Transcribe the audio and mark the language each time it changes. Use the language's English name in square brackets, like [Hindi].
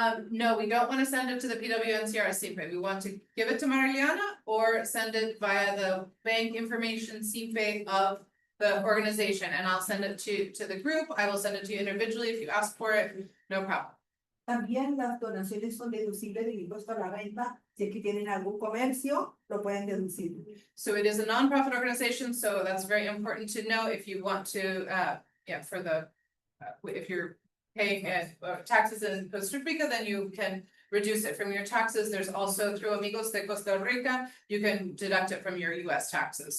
[English] No, we don't want to send it to the PWNCR seat bay. We want to give it to Mariana or send it via the bank information seat bay of the organization, and I'll send it to the group. I will send it to you individually if you ask for it, no problem. [Spanish] También las donaciones son deducibles del impuesto a la renta. Si es que tienen algún comercio, lo pueden deducir. [English] So it is a nonprofit organization, so that's very important to know. If you want to yeah, for the, if you're paying taxes in Costa Rica, then you can reduce it from your taxes. There's also through Amigos de Costa Rica, you can deduct it from your US taxes.